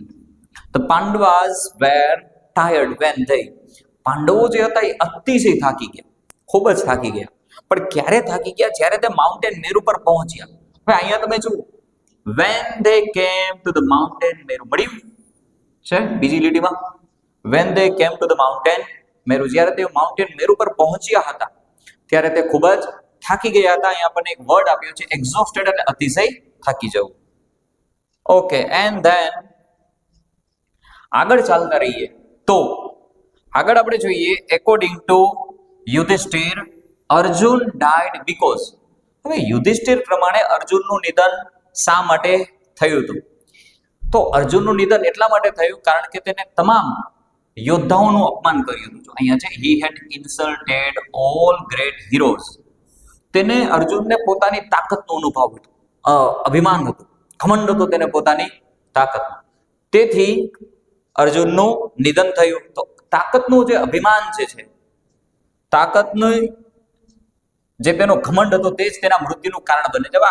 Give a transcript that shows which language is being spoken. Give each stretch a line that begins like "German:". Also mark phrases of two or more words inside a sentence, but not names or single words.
English: The Pandavas were tired when they.
Gujarati: પાંડવો જે હતા એ અતિશય થાકી ગયા, ખૂબ જ થાકી ગયા. પણ ક્યારે થાકી ગયા? જ્યારે તે માઉન્ટેન મેરુ પર પહોંચ્યા. હવે અહીંયા તમે જુઓ,
English: when they came to the mountain મેરુ,
Gujarati: મળ્યું છે બીજી લીટીમાં,
English: when they came to the mountain મેરુ.
Gujarati: જ્યારે તે માઉન્ટેન મેરુ પર પહોંચ્યા હતા ત્યારે તે ખૂબ જ થાકી ગયા હતા. અહીંયા આપણને એક વર્ડ આપ્યો છે એક્ઝોસ્ટેડ, એટલે અતિશય થાકી જવું.
English: okay, and then
Gujarati: આગળ ચાલતા રહીએ. તો આગળ આપણે જોઈએ,
English: according to યુધિષ્ઠિર અર્જુન died because.
Gujarati: હવે યુધિષ્ઠિર પ્રમાણે અર્જુનનું નિધન શા માટે થયું હતું? તો અર્જુનનું નિધન એટલા માટે થયું કારણ કે તેને તમામ યોદ્ધાઓનું અપમાન કર્યું હતું. અહીંયા છે
English: he had insulted all great heroes.
Gujarati: તેને અર્જુનને પોતાની તાકાતનો અનુભવ હતો, અભિમાન હતું, ઘમંડ હતો તેને પોતાની તાકાતનો. તેથી અર્જુનનું નિધન થયું. તો તાકાતનું જે અભિમાન છે, તાકાતનું જે તેનો ઘમંડ હતો તે જ તેના મૃત્યુનું કારણ બને છે.